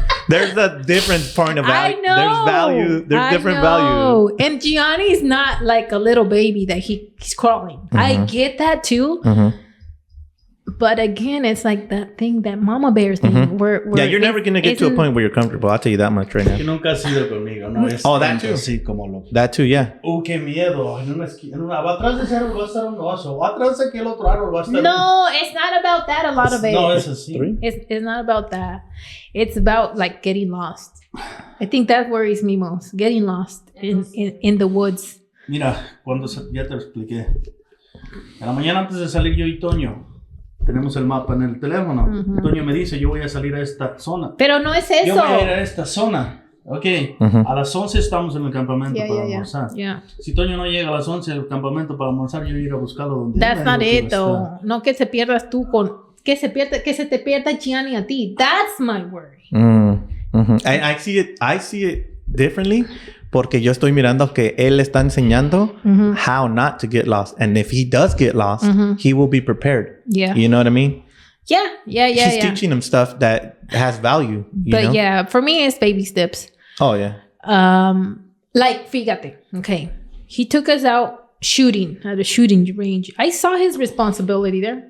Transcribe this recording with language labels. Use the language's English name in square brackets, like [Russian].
[English] There's a different point of value. I know. There's value. There's different value. And Gianni's not like a little baby that he's crawling. I get that too. But again, it's like that thing, that mama bear thing. Where You're never going to get to a point where you're comfortable. I'll tell you that much right now. [Spanish] Que nunca ha sido conmigo, ¿no? Es [English] that too. [Spanish] Así como lo... [English] That too, yeah. [Spanish] Qué miedo. En una esquina, va atrás de ese árbol va a estar un oso. Va atrás de aquel otro árbol va a estar... [English] No, it's not about that a lot of it. [Spanish] No, es así. [English] It's not about that. It's about like getting lost. I think that worries me most. Getting lost in the woods. [Spanish] Mira, ya te lo expliqué. En la mañana antes de salir yo y Toño, tenemos el mapa en el teléfono. Toño me dice, yo voy a salir a esta zona. Pero no es eso. Yo voy a ir a esta zona. Ok. A las 11 estamos en el campamento para almorzar. Si Toño no llega a las 11 al campamento para almorzar, yo ir a buscarlo donde... [English] That's not it, though. [Spanish] No que se pierdas tú con... Que se te pierda Gianni a ti. [English] That's my worry. I see it differently. [Spanish] Porque yo estoy mirando que él está enseñando [English] how not to get lost. And if he does get lost, he will be prepared. Yeah. You know what I mean? Yeah. He's teaching him stuff that has value. You know? Yeah, for me, it's baby steps. Oh, yeah. Like, [Spanish] fíjate. [English] Okay. He took us out shooting at a shooting range. I saw his responsibility there.